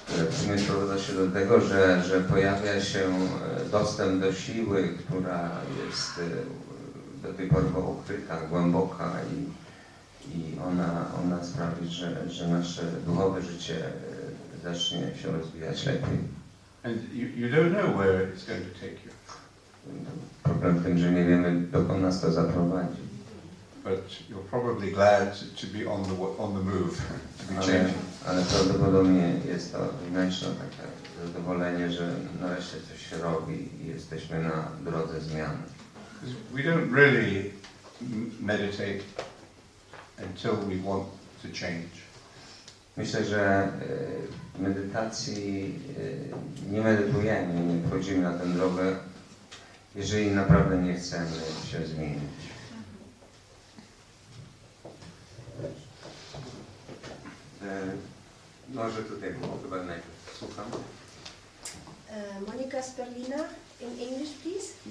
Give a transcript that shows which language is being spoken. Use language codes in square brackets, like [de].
[pl] W sumie sprowadza się do tego, że pojawia się dostęp do siły, która jest do tej pory ukryta, głęboka i ona sprawi, że nasze duchowe życie zacznie się rozwijać lepiej. [en] And you don't know where it's going to take you. [pl] Problem w tym, że nie wiemy, dokąd nas to zaprowadzi. [en] But you're probably glad to be on the move, to be changing. [pl] Ale prawdopodobnie jest to wewnętrzne takie zadowolenie, że nareszcie coś się robi i jesteśmy na drodze zmiany. [en] We don't really meditate until we want to change. [pl] Myślę, że w medytacji nie medytujemy, nie wchodzimy na tę drogę, jeżeli naprawdę nie chcemy się zmienić. Może tutaj było chyba najpierw słucham. Monika z Berlina, [en] in English please?